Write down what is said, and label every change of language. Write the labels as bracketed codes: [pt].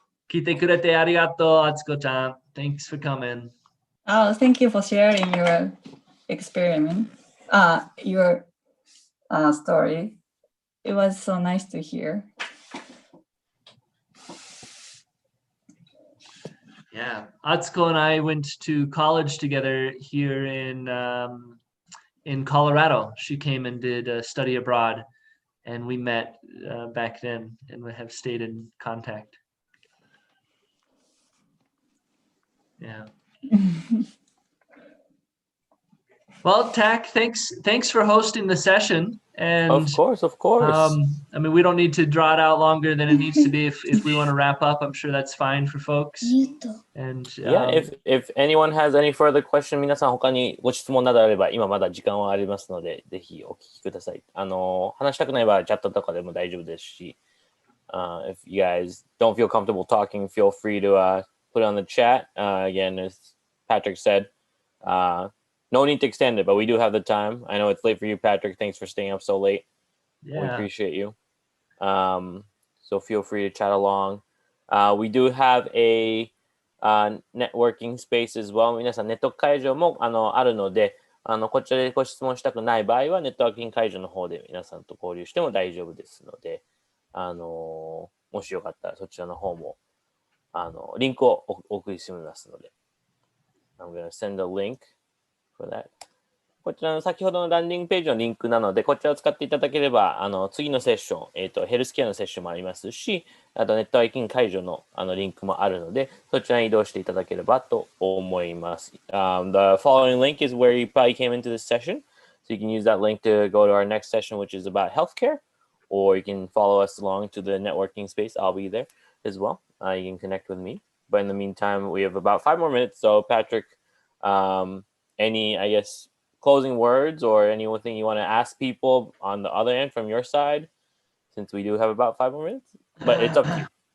[ja] 聞いてくれてありがとう、Atsuko-chan. [en] Thanks for coming. Oh, thank you for sharing your experiment. Your story. It was so nice to hear. Yeah, Atsuko and I went to college together here in Colorado. She came and did a study abroad, and we met back then, and we have stayed in contact. Yeah. Well, Tak, thanks for hosting the session. And Of course. I mean, we don't need to draw it out longer than it needs to be. If we want to wrap up, I'm sure that's fine for folks. And Yeah, if anyone has any further question, [ja] 皆さん他にご質問などあれば、今まだ時間はありますので、ぜひお聞きください。話したくない場合はチャットとかでも大丈夫ですし、 [en] if you guys don't feel comfortable talking, feel free to put it on the chat. Again, as Patrick said, no need to extend it, but we do have the time. I know it's late for you, Patrick. Thanks for staying up so late. We appreciate you. So feel free to chat along. We do have a networking space as well. [ja] 皆さんネット会場もあるので、こちらでご質問したくない場合はネットワーキング会場の方で皆さんと交流しても大丈夫ですので、もしよかったらそちらの方もリンクをお送りしますので。 [en] I'm gonna send a link for that. [ja] こちらの先ほどのランディングページのリンクなので、こちらを使っていただければ、次のセッション、ヘルスケアのセッションもありますし、あとネットワーキング会場のリンクもあるので、そちらに移動していただければと思います。 [en] The following link is where you probably came into this session. So you can use that link to go to our next session, which is about healthcare, or you can follow us along to the networking space. I'll be there as well. You can connect with me. But in the meantime, we have about 5 more minutes. So Patrick, any, I guess, closing words or anything you want to ask people on the other end from your side, since we do have about 5 more minutes, but it's up to you.